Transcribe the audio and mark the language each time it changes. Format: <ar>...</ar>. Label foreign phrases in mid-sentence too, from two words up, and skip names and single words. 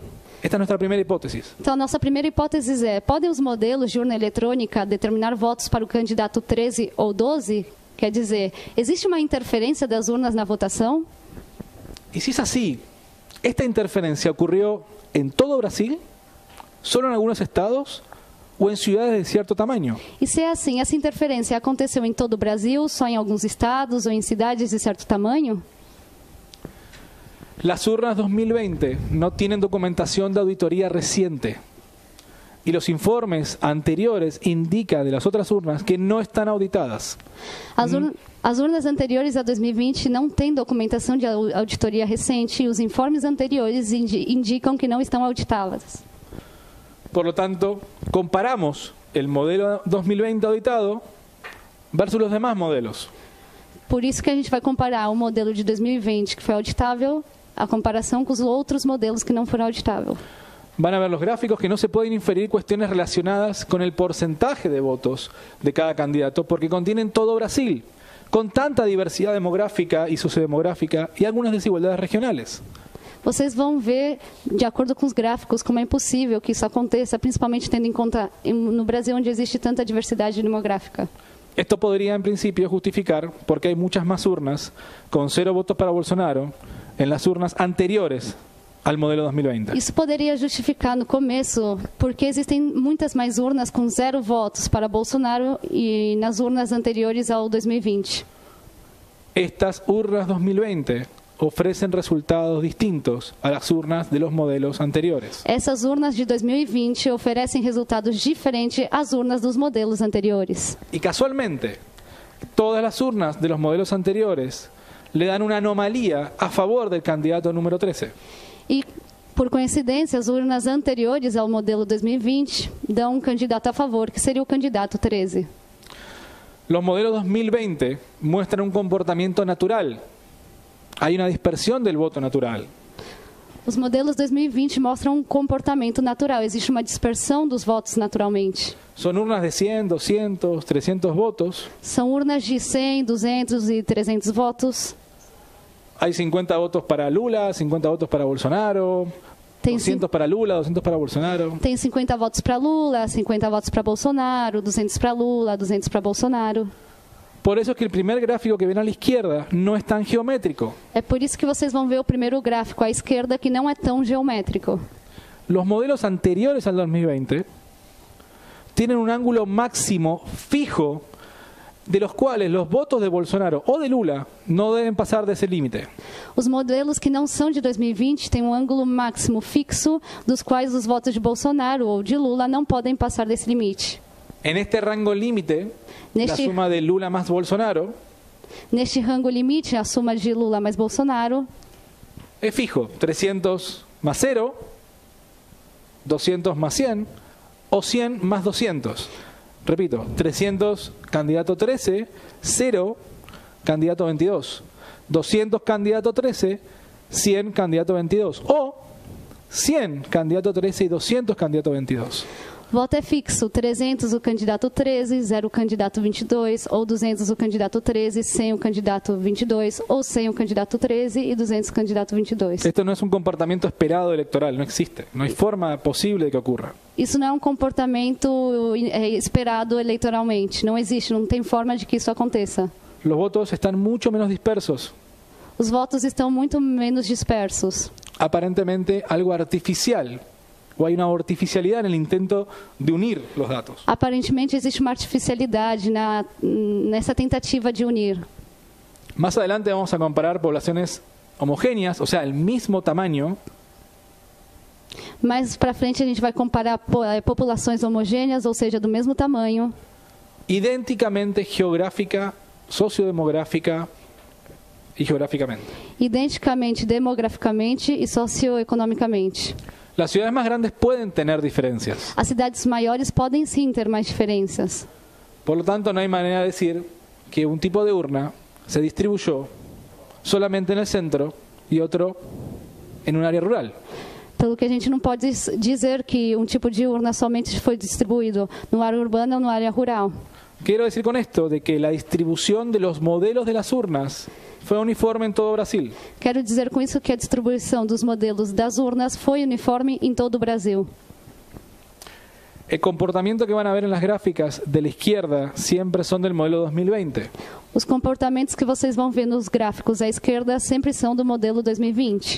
<es>Esta es nuestra primera hipótesis.</es> <pt>Então, a nossa primeira hipótese é: podem os modelos de urna eletrônica determinar votos para o candidato 13 ou 12? Quer dizer, existe uma interferência das urnas na votação?</pt> <es>Y si es así, ¿esta interferencia ocurrió en todo Brasil? ¿Solo en algunos estados? ¿O en ciudades de cierto tamaño?</es> <pt>E se é assim, essa interferência aconteceu em todo o Brasil, só em alguns estados ou em cidades de certo tamanho?</pt> <es>Las urnas 2020 no tienen documentación de auditoría reciente y los informes anteriores indican de las otras urnas que no están auditadas.</es> <pt>As urnas anteriores a 2020 não têm documentação de auditoria recente e os informes anteriores indicam que não estão auditadas.</pt> <es>Por lo tanto, comparamos el modelo 2020 auditado versus los demás modelos.</es> <pt>Por isso que a gente vai comparar o modelo de 2020 que foi auditável a comparação com os outros modelos que não foram auditáveis.</pt> <es>Van a ver los gráficos que no se pueden inferir cuestiones relacionadas con el porcentaje de votos de cada candidato porque contienen todo Brasil, con tanta diversidad demográfica y sociodemográfica y algunas desigualdades regionales.</es> <pt>Vocês vão ver, de acordo com os gráficos, como é impossível que isso aconteça, principalmente tendo em conta no Brasil, onde existe tanta diversidade demográfica.</pt> <es>Esto podría, en principio, justificar porque hay muchas más urnas con 0 votos para Bolsonaro en las urnas anteriores al modelo 2020.</es> <pt>Isso poderia justificar no começo porque existem muitas mais urnas com 0 votos para Bolsonaro e nas urnas anteriores ao 2020.</pt> <es>Estas urnas 2020 ofrecen resultados distintos a las urnas de los modelos anteriores.</es> <pt>Essas urnas de 2020 oferecem resultados diferentes às urnas dos modelos anteriores.</pt> <es>Y casualmente, todas las urnas de los modelos anteriores le dan una anomalía a favor del candidato número 13.</es> <pt>E, por coincidência, as urnas anteriores ao modelo 2020 dão um candidato a favor, que seria o candidato 13.</pt> <es>Los modelos 2020 muestran un comportamiento natural. Hay una dispersión del voto natural.</es> <pt>Os modelos 2020 mostram um comportamento natural. Existe uma dispersão dos votos naturalmente.</pt> <es>Son urnas de 100, 200, 300 votos.</es> <pt>São urnas de 100, 200 e 300 votos.</pt> <es>Hay 50 votos para Lula, 50 votos para Bolsonaro,</es> <pt>Tem</pt> <es>200 para Lula, 200 para Bolsonaro.</es> <pt>Tem 50 votos para Lula, 50 votos para Bolsonaro, 200 para Lula, 200 para Bolsonaro.</pt> <es>Por eso es que el primer gráfico que ven a la izquierda no es tan geométrico.</es> <pt>É por isso que vocês vão ver o primeiro gráfico à esquerda, que não é tão geométrico.</pt> <es>Los modelos anteriores al 2020 tienen un ángulo máximo fijo de los cuales los votos de Bolsonaro o de Lula no deben pasar de ese límite.</es> <pt>Os modelos que não são de 2020 têm um ângulo máximo fixo, dos quais os votos de Bolsonaro ou de Lula não podem passar desse limite.</pt> <es>En este rango límite, la</es> <pt>Neste-</pt> <es>suma de Lula más Bolsonaro</es> <pt>Neste rango limite, a soma de Lula mais Bolsonaro</pt> <es>es fijo, 300 más 0, 200 más 100 o 100 más 200. Repito, 300 candidato 13, 0 candidato 22, 200 candidato 13, 100 candidato 22 o 100 candidato 13 y 200 candidato 22.</es> <pt>voto é fixo, 300 o candidato 13, 0 o candidato 22, ou 200 o candidato 13, 100 o candidato 22, ou 100 o candidato 13 e 200 o candidato 22.</pt> <es>Esto no es un comportamiento esperado electoral, no existe, no hay forma posible de que ocurra.</es> <pt>Isso não é um comportamento esperado eleitoralmente. Não existe, não tem forma de que isso aconteça.</pt> <es>Los votos están mucho menos dispersos,</es> <pt>Os votos estão muito menos dispersos.</pt> <es>aparentemente algo artificial, o hay una artificialidad en el intento de unir los datos.</es> <pt>Aparentemente existe uma artificialidade nessa tentativa de unir.</pt> <es>Más adelante vamos a comparar poblaciones homogéneas, o sea, el mismo tamaño,</es> <pt>Mais para frente a gente vai comparar populações homogêneas, ou seja, do mesmo tamanho,</pt> <es>idénticamente geográfica, sociodemográfica y geográficamente.</es> <pt>identicamente demograficamente e socioeconomicamente.</pt> <es>Las ciudades más grandes pueden tener diferencias.</es> <pt>As cidades maiores podem sim ter mais diferenças.</pt> <es>Por lo tanto, no hay manera de decir que un tipo de urna se distribuyó solamente en el centro y otro en un área rural.</es> <pt>Pelo que a gente não pode dizer que um tipo de urna somente foi distribuído no área urbana ou no área rural.</pt> <es>Quiero decir con esto de que la distribución de los modelos de las urnas fue uniforme en todo Brasil.</es> <pt>Quero dizer com isso que a distribuição dos modelos das urnas foi uniforme em todo o Brasil.</pt> <es>El comportamiento que van a ver en las gráficas de la izquierda siempre son del modelo 2020.</es> <pt>Os comportamentos que vocês vão ver nos gráficos à esquerda sempre são do modelo 2020.</pt>